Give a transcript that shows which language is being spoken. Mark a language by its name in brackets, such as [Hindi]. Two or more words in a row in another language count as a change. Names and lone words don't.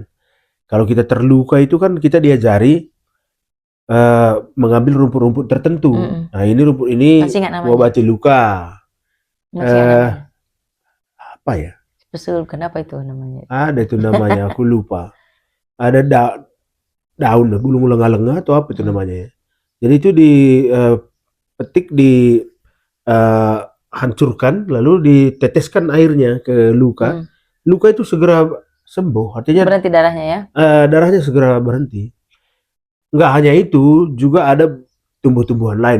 [Indonesian] Kalau kita terluka itu kan kita diajari mengambil rumput-rumput tertentu. Nah ini rumput ini mengobati luka. Apa ya? Spesial, kenapa itu namanya? Ada itu namanya, aku lupa. Ada daun, bulung lenga-lenga atau apa itu Hmm. namanya ya. Jadi itu dipetik, hancurkan, lalu diteteskan airnya ke luka. Hmm. Luka itu segera sembuh, artinya Berhenti darahnya ya. darahnya segera berhenti. Nggak hanya itu, juga ada tumbuh-tumbuhan lain.